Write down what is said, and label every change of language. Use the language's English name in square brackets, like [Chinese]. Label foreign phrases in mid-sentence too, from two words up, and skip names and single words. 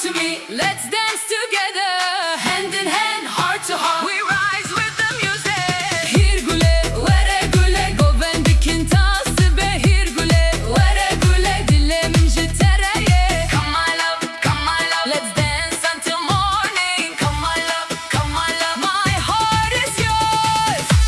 [English] harmony. Let's dance together, hand in hand, heart to heart. We rise with the music. [Kurdish] Hirgule, vere gule, govendikin tasbe. Hirgule, vere gule, dilemin jitereye. [English] Come my love, let's dance until morning. Come my love, my heart is yours.